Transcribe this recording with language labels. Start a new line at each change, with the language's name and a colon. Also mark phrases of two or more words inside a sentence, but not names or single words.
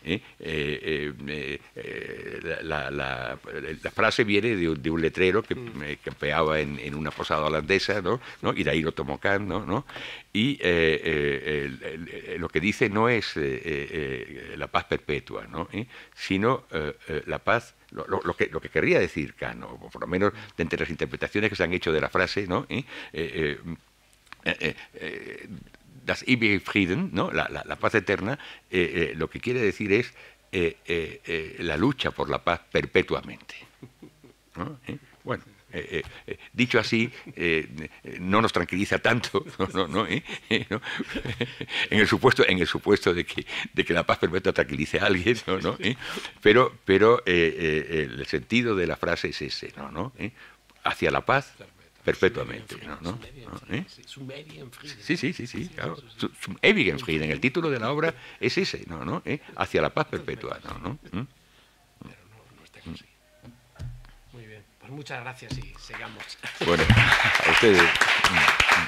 Spanish: La frase viene de un letrero que campeaba en una posada holandesa, ¿no? Y de ahí lo tomó Kant, ¿no? Y lo que dice no es la paz perpetua, ¿no? Sino la paz, lo que querría decir Kant, o por lo menos de entre las interpretaciones que se han hecho de la frase, ¿no?
German: Das ewige Frieden,
Spanish: ¿no? La paz eterna, lo que quiere decir es la lucha por la paz perpetuamente, ¿no? Bueno, dicho así, no nos tranquiliza tanto, ¿no? En el supuesto de que la paz perpetua tranquilice a alguien, ¿no? Pero el sentido de la frase es ese, ¿no? Hacia la paz perpetuamente, ¿no? Sí, claro.
German: Zum ewigen Frieden.
Spanish: El título de la obra es ese, ¿no? Hacia la paz perpetua, ¿no? Muy bien, pues muchas gracias y sigamos. Bueno, a ustedes.